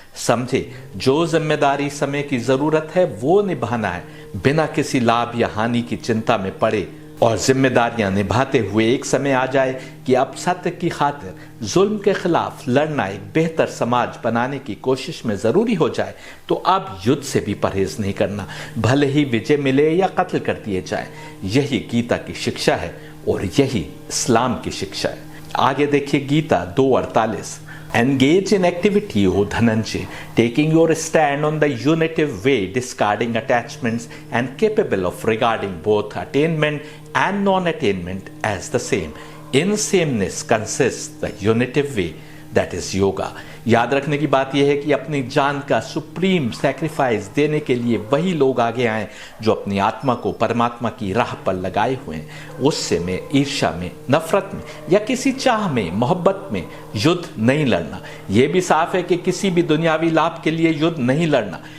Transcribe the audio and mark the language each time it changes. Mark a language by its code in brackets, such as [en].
[hi] समझे, जो जिम्मेदारी समय की जरूरत है वो निभाना है बिना किसी लाभ या हानि की चिंता में पड़े, और जिम्मेदारियां निभाते हुए एक समय आ जाए कि अब सत्य की खातिर जुल्म के खिलाफ लड़ना, एक बेहतर समाज बनाने की कोशिश में जरूरी हो जाए तो अब युद्ध से भी परहेज नहीं करना, भले ही विजय मिले या कत्ल कर दिए जाए। यही गीता की शिक्षा है और यही इस्लाम की शिक्षा है। आगे देखिए Gita 2:48, [en] engage in activity, O Dhananjay, taking your stand on the unitive way, discarding attachments and capable of regarding both attainment and non-attainment as the same. In sameness consists the unitive way, that is yoga. [hi] याद रखने की बात यह है कि अपनी जान का [en] supreme sacrifice [hi] देने के लिए वही लोग आगे आए जो अपनी आत्मा को परमात्मा की राह पर लगाए हुए हैं। गुस्से में, ईर्ष्या में, नफरत में या किसी चाह में, मोहब्बत में युद्ध नहीं लड़ना। यह भी साफ है कि किसी भी दुनियावी लाभ के लिए युद्ध नहीं लड़ना।